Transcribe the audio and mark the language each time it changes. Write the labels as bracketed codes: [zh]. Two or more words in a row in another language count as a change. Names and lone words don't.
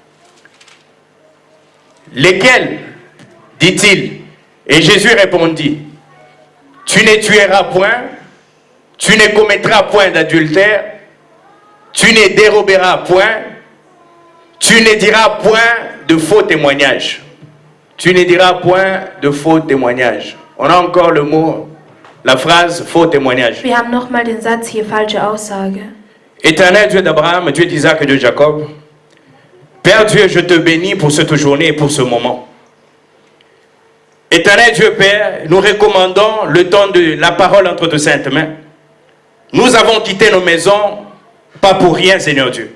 [fr] Lesquels, dit-il, et Jésus répondit, tu ne tueras point, tu ne commettras point d'adultère, tu ne déroberas point, tu ne diras point de faux témoignages. Tu ne diras point de faux témoignages. On a encore le mot, la phrase faux témoignage. [de] Wir haben nochmal den Satz hier, falsche Aussage. [fr] Éternel Dieu d'Abraham, Dieu d'Isaac et Dieu de Jacob, Père Dieu, je te bénis pour cette journée et pour ce moment. Éternel Dieu Père, nous recommandons le temps de la parole entre tes saintes mains. Nous avons quitté nos maisons, pas pour rien, Seigneur Dieu.